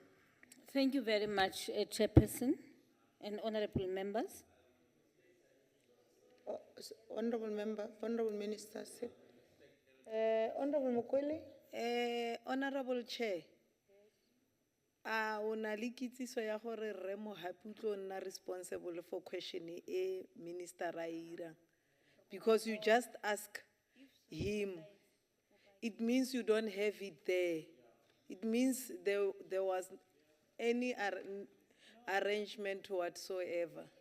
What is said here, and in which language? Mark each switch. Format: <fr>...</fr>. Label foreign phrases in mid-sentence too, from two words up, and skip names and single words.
<en>Thank you very much, Chairperson and honourable members. Honourable Member, Honourable Minister, Honourable Mokwele. Honourable Chair,</en> <tn>una le kitsiso ya gore Rre Mohapi o tlo nna</tn> <en>responsible for question e Minister Raira, because you just ask him. It means you don't have it there. It means there was any arrangement whatsoever.</en>